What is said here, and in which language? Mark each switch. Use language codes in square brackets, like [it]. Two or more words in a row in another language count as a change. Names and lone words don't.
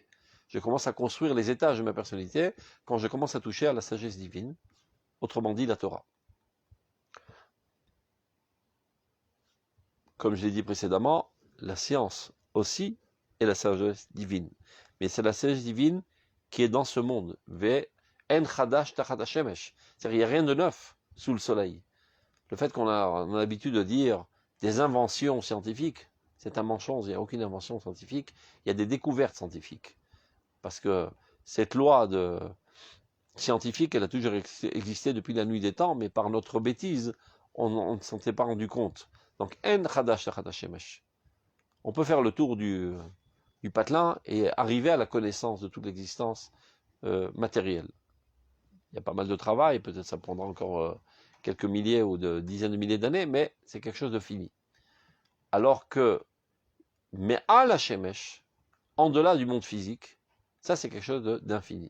[fr] Je commence à construire les étages de ma personnalité quand je commence à toucher à la sagesse divine, autrement dit la Torah. Comme je l'ai dit précédemment, la science aussi est la sagesse divine. Mais c'est la sagesse divine qui est dans ce monde. [he] אין חדש תחת השמש. [fr] C'est-à-dire, il n'y a rien de neuf sous le soleil. Le fait qu'on a l'habitude de dire des inventions scientifiques, c'est un mensonge, il n'y a aucune invention scientifique, il y a des découvertes scientifiques. Parce que cette loi scientifique, elle a toujours existé depuis la nuit des temps, mais par notre bêtise, on ne s'en est pas rendu compte. Donc, [he] אין חדש תחת השמש. [fr] On peut faire le tour du patelin et arriver à la connaissance de toute l'existence matérielle. Il y a pas mal de travail, peut-être ça prendra encore quelques milliers ou de dizaines de milliers d'années, mais c'est quelque chose de fini. Alors que, mais à la Shemesh, en delà du monde physique, ça c'est quelque chose d'infini.